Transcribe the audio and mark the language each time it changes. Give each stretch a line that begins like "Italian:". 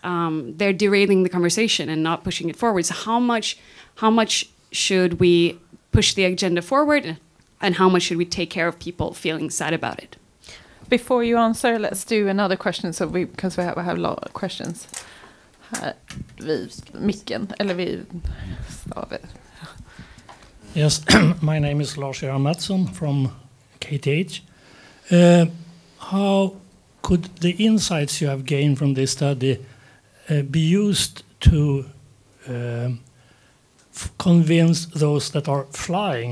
English: They're derailing the conversation and not pushing it forward. So how much should we push the agenda forward, and how much should we take care of people feeling sad about it? Before you answer, let's do another question, because we have a lot of questions.
Swedish: här vid micken, eller vid stavet.
English: Yes, my name is Lars-Göran Mattsson from KTH. How could the insights you have gained from this study be used to convince those that are flying?